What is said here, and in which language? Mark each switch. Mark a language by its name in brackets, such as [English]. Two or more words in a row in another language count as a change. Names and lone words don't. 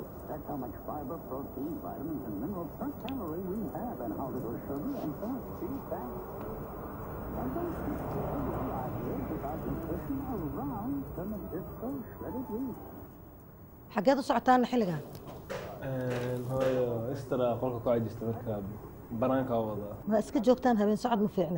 [English] That's how much fiber, protein, vitamins, and minerals per calorie we have, and how little sugar and fat. See that? And don't keep the ideas about nutrition around the Nabisco shredded wheat. [Somali] xageed u socotaan xilligan hooyo istara qolka ku cajista marka banaanka wada ma iska joogtaan habeen socod ma fiicnay